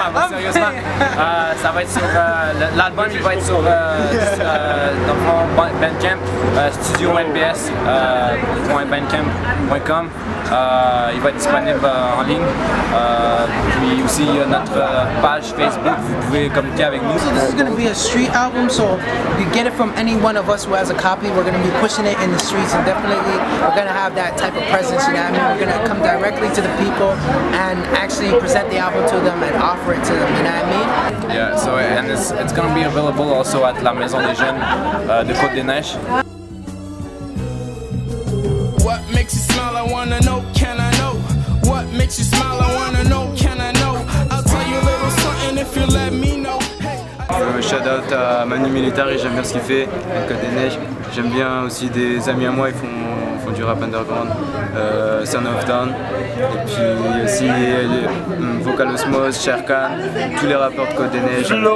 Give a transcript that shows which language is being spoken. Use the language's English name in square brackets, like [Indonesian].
[French] Sérieusement, ça va être sur l'album, il va être sur dans le fond Bandcamp, studio.nbs.bandcamp.com. Il va être disponible en ligne. Puis aussi il y a notre page Facebook, vous pouvez communiquer avec nous. [English] So this is going to be a street album, so you get it from any one of us who has a copy. We're going to be pushing it in the streets, and definitely we're going to have that type of presence, you know what I mean? We're going to come directly to the people and actually present the album to them and offer it to them, you know what I mean? Yeah, so and it's going to be available also at la Maison des Jeunes de Côte-des-Neiges. What makes you smile, I wanna know, can I know? What makes you smile, I wanna know, can I know? I'll tell you a little something if you let me know. Shout out [French] à Manu Militari, j'aime bien ce qu'il fait, Côte-des-Neiges. J'aime bien aussi des amis à moi, ils font du rap underground, Son of Down, et puis aussi Vocal Osmose, Sherkan, tous les rappeurs de Côte-des-Neiges.